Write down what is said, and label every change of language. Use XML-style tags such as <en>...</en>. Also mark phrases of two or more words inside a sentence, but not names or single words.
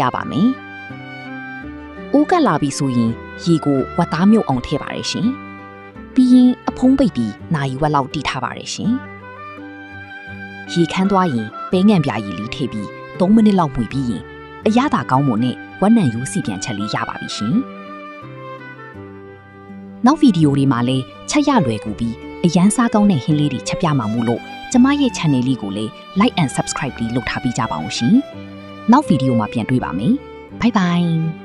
<my>ပါမယ်အိုးကလာပြီဆိုရင်ရေကိုဝတ်သားမြုပ်အောင်ထည့်ပါရရှင်ပြီးရင်အဖုံးပိတ်ပြီးနိုင်ဝက်လောက်တီးထားပါရရှင်ရေခမ်းသွားရင်ပဲငံပြာရည်လေးထည့်ပြီး3မိနစ်လောက်မှွေပြီးရင်အရသာကောင်းမွန်နဲ့ဝက်နံရိုးစီပြန်ချက်လေးရပါပြီရှင် နောက်ဗီဒီယိုတွေမှာလည်းချက်ရလွယ်ကူပြီးအရန်စားကောင်းတဲ့ဟင်းလေးတွေချက်ပြမှာမို့လို့ကျမရဲ့ channel လေးကိုလည်း</my> <en>like and subscribe</en> <my>လေးလုပ်ထားပေးကြပါဦးရှင်နောက်ဗီဒီယိုမှာပြန်တွေ့ပါမယ်</my> <en>bye bye</en>